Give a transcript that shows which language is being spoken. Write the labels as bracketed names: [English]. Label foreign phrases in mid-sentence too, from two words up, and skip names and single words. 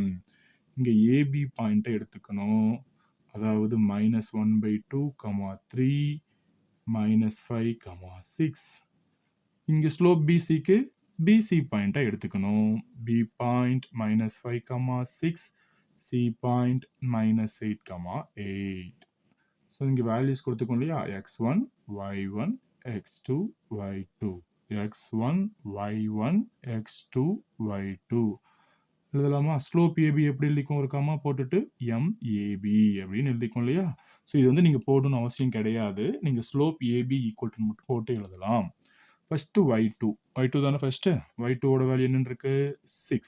[Tamil] இங்கே AB பாயிண்ட்டை எடுத்துக்கணும். அதாவது -1/2, 3 -5, 6. இங்கே ஸ்லோப் BCக்கு BC பாயிண்ட்டை எடுத்துக்கணும். B பாயிண்ட் -5, 6. C பாயிண்ட் -8, 8. ஸோ இங்கே வேல்யூஸ் கொடுத்துக்கோம் இல்லையா? x1 y1 x2 y2 x1 y1 x2 y2 எழுதலாமா? ஸ்லோப் AB எப்படி எழுதிக்கும்? ஒரு கமா போட்டுட்டு MAB அப்படின்னு எழுதிக்கும் இல்லையா? ஸோ இது வந்து நீங்கள் போடணும்னு அவசியம் கிடையாது. நீங்கள் [English] slope AB equal [Tamil] மட்டும் போட்டு எழுதலாம். ஃபஸ்ட்டு y2 தானே ஃபஸ்ட்டு. y2ஓட வேல்யூ என்னன்னு இருக்கு? 6.